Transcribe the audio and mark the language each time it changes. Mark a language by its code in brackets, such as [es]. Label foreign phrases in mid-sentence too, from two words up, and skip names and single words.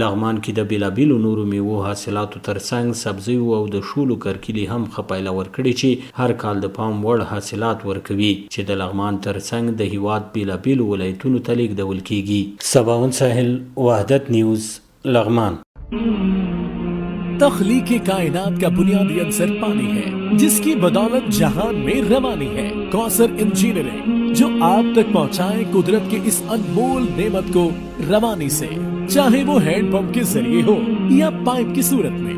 [ps] لغمان کې د بېلابېلو نورو میوو حاصلاتو ترڅنګ سبزیو او د شولو کرکیلي هم ښه پایله ورکړې چې هر کال د پام وړ حاصلات ورکوي، چې د لغمان ترڅنګ د هیواد بېلابېلو ولایتونو ته لیږدول کیږي. سباون ساحل، وحدت نیوز، لغمان. [ur] تخلیق کائنات کا بنیادی عنصر پانی ہے، جس کی بدولت جہان میں روانی ہے. کوثر انجینئرنگ جو آپ تک پہنچائے قدرت کے اس انمول نعمت کو روانی سے، چاہے وہ [en] hand pump [ur] کے ذریعے ہو یا پائپ کی صورت میں.